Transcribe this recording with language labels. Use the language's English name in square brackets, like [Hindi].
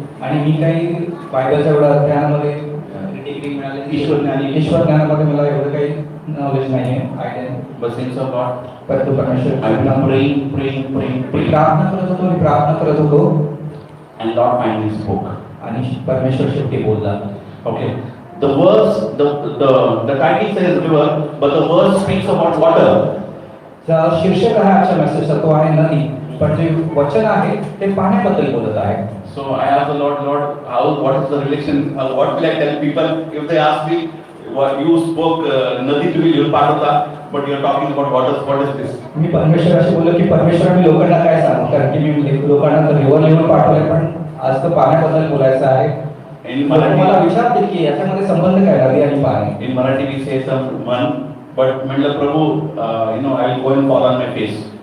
[Marathi] आणि मी काही बायबलच्या एवढ्या ज्ञानामध्ये डिग्री मिळाली, ईश्वर ज्ञानामध्ये मला एवढं काही नॉलेज नाही आहे, आयडिया नाही. [English] But saints of God, [Marathi] परंतु परमेश्वर [English] I've been praying. [Marathi] मी प्रार्थना करत होतो [English] And Lord finally spoke. [Marathi] आणि परमेश्वर शेवटी बोलला. [English] Okay. The verse, the title says river, but the verse speaks about water. [Marathi] शीर्षक आहे आजच्या मेसेजचा, तो आहे नदी, पण जे वचन आहे ते पाण्याबद्दल बोलत आहे. [English] So I asked the Lord, what is the relation? What will I tell people if they ask me, what you spoke nadi to me, you part of that, but you are talking about water. What is this? [Marathi] मी परमेश्वराशी बोललो की परमेश्वर मी लोकांना काय सांगू, कारण की मी लोकांना तर रिव्हर लिहून पाठवले, पण आज तर पाण्याबद्दल बोलायचं आहे. मला विचारते की याच्यामध्ये संबंध काय नदी आणि पाणी. [English] In Marathi we say someone, but [Marathi] म्हटलं प्रभू, [English] I will go and fall on my face.